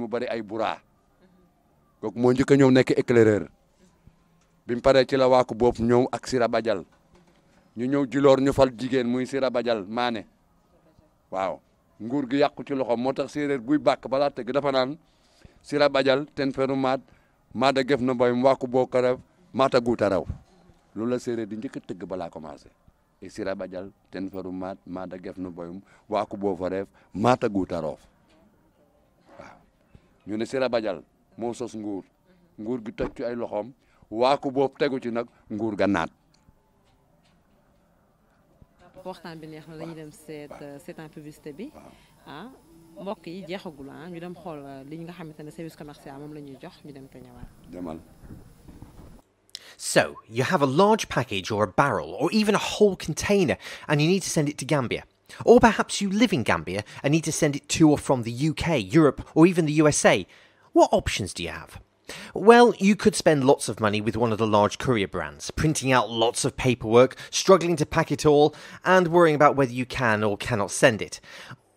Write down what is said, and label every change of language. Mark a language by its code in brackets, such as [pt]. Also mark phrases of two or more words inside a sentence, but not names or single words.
[wo] bari ay Bura kooku moo njëkk a ñëw nekk éclaireur bi mu paree ci la waaku boobu ñëw ak Sira Badial ñu ñëw Djilor ñu fal jigéen muy Sira Badial maane waaw nguur gi yàqu ci loxoom moo tax séeréer buy bàkk balaa tëgg dafa naan Sira Badial ten feru maada gef na mboy waaku boo ko rew maata guuta raw loolu la séeréer di njëkk a tëgg balaa [fr] commencé et [wo] Sira Badial ten feru maada gef na mboy waaku boo fa reef maata guuta roof waaw ñu ne Sira Badial moo sos nguur gi toj ci ay loxoom waaku boobu tegu ci nag nguur ga naat. waxtaan bi neex na dañuy dem seetaan publicité bi ah mbokk yi jeexagul ñu dem xool li nga xamante ne [fr] service commercial [wo] moom la ñuy jox ñu dem te ñëwaat. demal. [en] So, you have a large package or a barrel or even a whole container and you need to send it to Gambia. Or perhaps you live in Gambia and need to send it to or from the UK, Europe, or even the USA. What options do you have? Well, you could spend lots of money with one of the large courier brands, printing out lots of paperwork, struggling to pack it all, and worrying about whether you can or cannot send it.